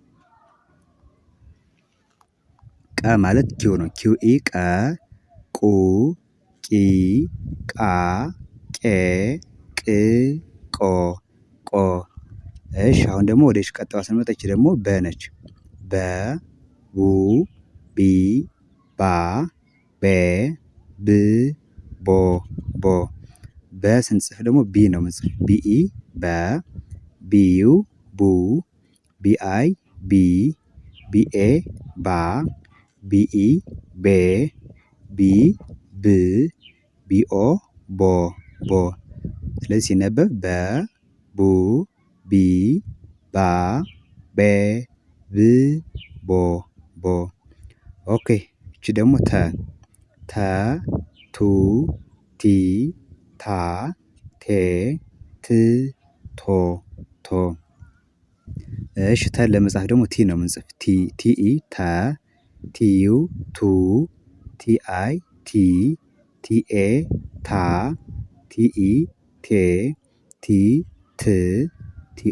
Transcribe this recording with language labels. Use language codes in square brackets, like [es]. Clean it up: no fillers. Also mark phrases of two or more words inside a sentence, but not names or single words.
[am] ቀ ማለት ኪው ነው። ኪው ኢ ቀ ቁ ቂ ቃ ቄ ቅ ቆ ቆ። እሺ አሁን ደግሞ ወደ ቀጣዩዋ ስንመጣ ይቺ ደግሞ በ ነች። በ ቡ ቢ ባ ቤ ብ ቦ ቦ። በ ስንጽፍ ደግሞ ቢ ነው ምንጽፍ ቢኢ በ ቢዩ ቡ ቢአይ ቢ ቢኤ ባ ቢኢ ቤ ቢ ብ ቢኦ ቦ ቦ። ስለዚህ ሲነበብ በ ቡ ቢ ባ ቤ ብ ቦ ቦ። ኦኬ እቺ ደግሞ ተ ተ ቱ ቲ ታ ቴ ት ቶ ቶ። እሺ ተን ለመጻፍ ደግሞ ቲ ነው ምንጽፍ ቲኢ ተ ቲዩ ቱ ቲአይ ቲ ቲኤ ታ ቲኢ ቴ ቲ ት ቲኦ